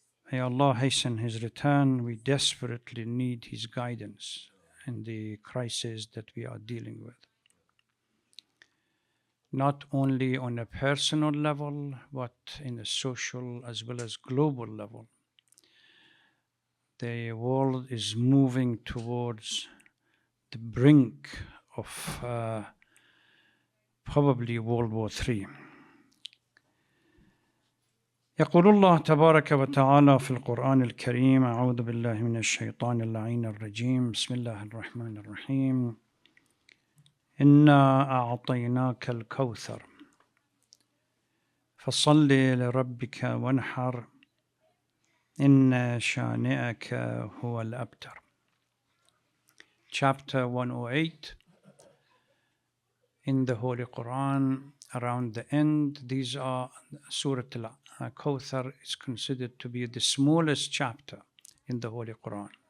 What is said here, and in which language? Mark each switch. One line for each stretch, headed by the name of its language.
English: May Allah hasten his return. We desperately need his guidance in the crisis that we are dealing with, not only on a personal level, but in a social as well as global level. The world is moving towards the brink of probably World War III.
Arabic: يقول الله تبارك وتعالى في القرآن الكريم: أعوذ بالله من الشيطان اللعين الرجيم، بسم الله الرحمن الرحيم، إنا أعطيناك الكوثر فصل لربك وانحر إن شانئك هو الأبتر.
English: Chapter 108 in the Holy Quran, around the end. These are Surah Al-Kawthar is considered to be the smallest chapter in the Holy Quran.